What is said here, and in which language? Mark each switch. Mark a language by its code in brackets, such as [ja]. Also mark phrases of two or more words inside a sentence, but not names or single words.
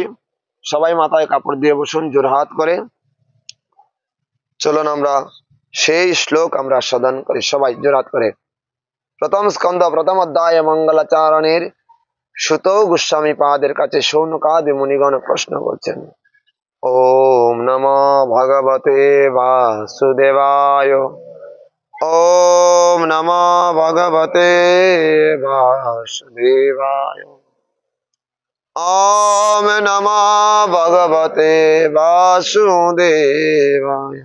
[bn] সবাই মাথায় কাপড় দিয়ে বসুন জোর হাত করে। চলুন আমরা সেই শ্লোক আমরা সাধন করি সবাই জোরাত করে। প্রথম স্কন্ধ প্রথম অধ্যায় মঙ্গলাচরণের সুত গোস্বামী পাদের কাছে শৌনকাদি মুনিগণ প্রশ্ন করছেন। [sa] ওম নমো ভগবতে বাসুদেবায়। ওম নমো ভগবতে বাসুদেবায়। ওম নমো ভগবতে বাসুদেবায়।